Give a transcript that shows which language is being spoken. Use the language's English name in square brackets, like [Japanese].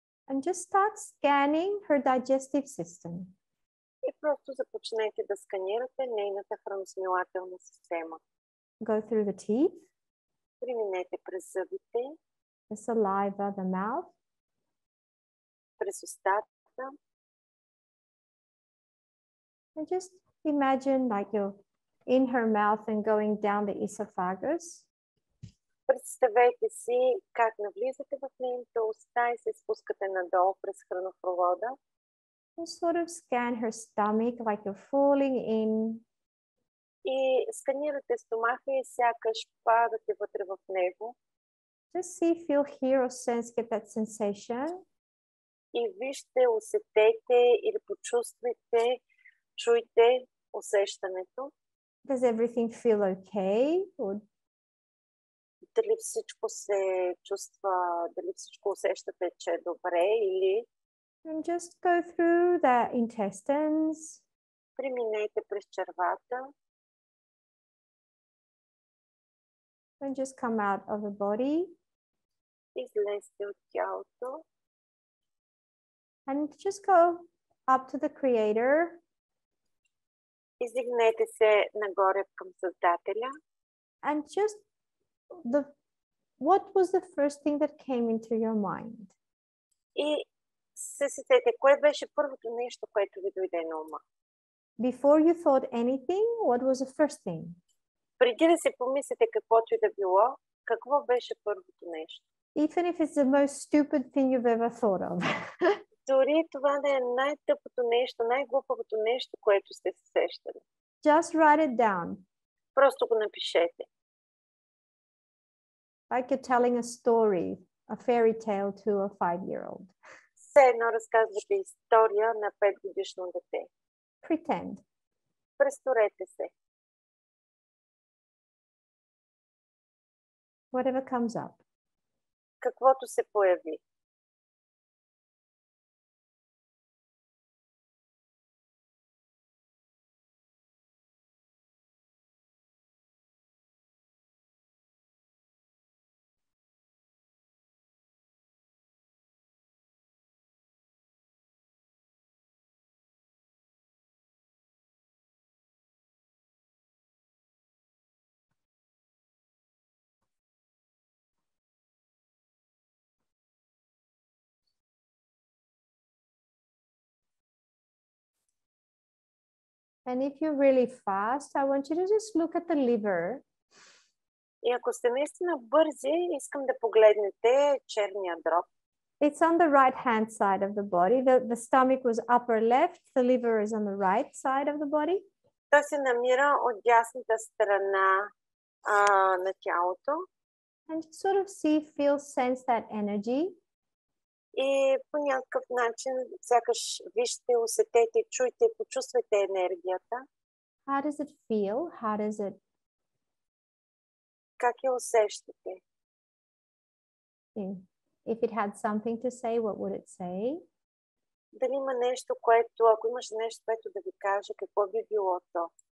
[English] And just start scanning her digestive system. [Bulgarian] И просто започнете да сканирате нейната храносмилателна система. [English] Go through the teeth. [Bulgarian] Преминете през зъбите. [English] The saliva, the mouth. [Bulgarian] през устата. [English] And just imagine like you're in her mouth and going down the esophagus. [Bulgarian] Представете си как навлизате в нейната уста и се спускате надолу през хранопровода. [English] And sort of scan her stomach like you're falling in. [Bulgarian] И сканирате стомаха и сякаш падате вътре в него. [English] Just see, feel, hear or sense, get that sensation. [Bulgarian] И вижте, усетете или почувствайте, чуйте усещането. [English] Does everything feel okay? Or [Bulgarian] Дали всичко се чувства, дали всичко усещате, че е добре или... [English] and just go through the intestines. [Bulgarian] Преминете през червата. [English] And just come out of the body. [Bulgarian] Излезте от тялото. [English] And just go up to the Creator. [Bulgarian] Издигнете се нагоре към Създателя. [English] And just what was the first thing that came into your mind? [Bulgarian] И се сетете, кое беше първото нещо, което ви дойде на ума? [English] Before you thought anything, what was the first thing? [Bulgarian] Преди да се помислите каквото и да било, какво беше първото нещо? [English] Even if it's the most stupid thing you've ever thought of. [Bulgarian] Дори това да е най-тъпото нещо, най-глупавото нещо, което сте се сещали. [English] Just write it down. [Bulgarian] Просто го напишете. [English] Like you're telling a story, a fairy tale to a 5-year-old. [Bulgarian] Все едно разказвате история на 5-годишно дете. [English] Pretend. [Bulgarian] Престорете се. [English] Whatever comes up. [Bulgarian] Каквото се появи. [English] And if you're really fast, I want you to just look at the liver. [Bulgarian] И ако сте наистина бързи, искам да погледнете черния дроб. [English] It's on the right hand side of the body. The stomach was upper left. The liver is on the right side of the body. [Bulgarian] Той се намира от дясната страна на тялото. [English] And sort of see, feel, sense that energy. [Bulgarian] И по някакъв начин, сякаш вижте, усетете, чуйте, почувствайте енергията. [English] How does it feel? How does it? [Bulgarian] Как я усещате? [English] If it had something to say, what would it say? [Bulgarian] Дали има нещо, което, ако имаш нещо, което да ви каже, какво би било то?